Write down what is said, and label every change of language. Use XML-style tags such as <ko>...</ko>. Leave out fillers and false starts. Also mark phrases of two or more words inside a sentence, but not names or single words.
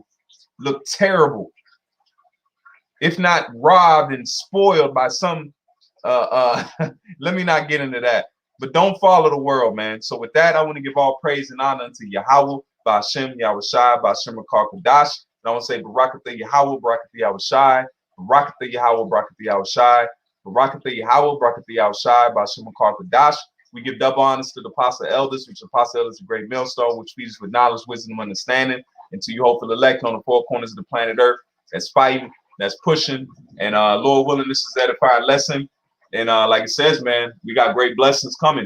<en>Look terrible. If not robbed and spoiled by some let me not get into that. But don't follow the world, man. So with that, I want to give all praise and honor unto Yahweh,</en> <he>בשם יהושע, בשם רוח קודש.</he> <en>And I want to say</en> <he>ברכת יהוה, ברכת יהושע, ברכת יהוה, ברכת יהושע, ברכת יהוה, ברכת יהושע, בשם רוח קודש.</he> <en>We give double honors to the apostle elders, which apostle elders is a great millstone, which feeds us with knowledge, wisdom, understanding, and to you hopeful elect on the four corners of the planet Earth that's fighting, that's pushing, and Lord willing, this is edifying lesson. And like it says, man, we got great blessings coming.</en>